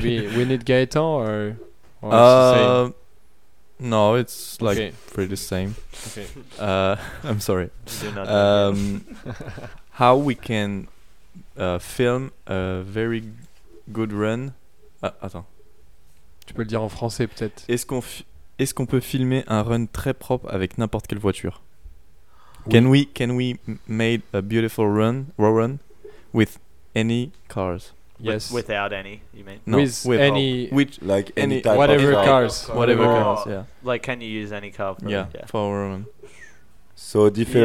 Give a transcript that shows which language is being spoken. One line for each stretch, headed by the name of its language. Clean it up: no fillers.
English: Maybe we need Gaetan or it's the same? No, it's like pretty the same. Okay. I'm sorry. how we can film a very good run?
French: Attends. Tu peux le dire en français peut-être. Est-ce qu'on peut filmer un run très propre avec n'importe quelle voiture? Oui.
English: Can we make a beautiful run with any cars? Yes. Without any, you mean? No. With any, which like any type whatever of cars, car. Whatever or cars. Yeah. Like, can you use any car for? Yeah. For a run. So different.